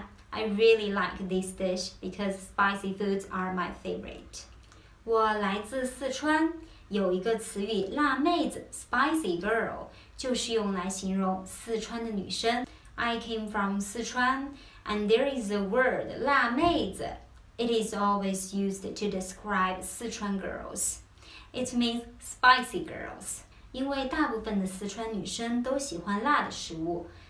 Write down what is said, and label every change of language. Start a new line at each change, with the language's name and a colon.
English: I really like this dish because spicy foods are my favorite.
Chinese: 我来自四川，有一个词语辣妹子
English: spicy girl
Chinese: 就是用来形容四川的女生。
English: I came from Sichuan and there is a word 辣妹子。 It is always used to describe Sichuan girls. It means spicy girls.
Chinese: 因为大部分的四川女生都喜欢辣的食物。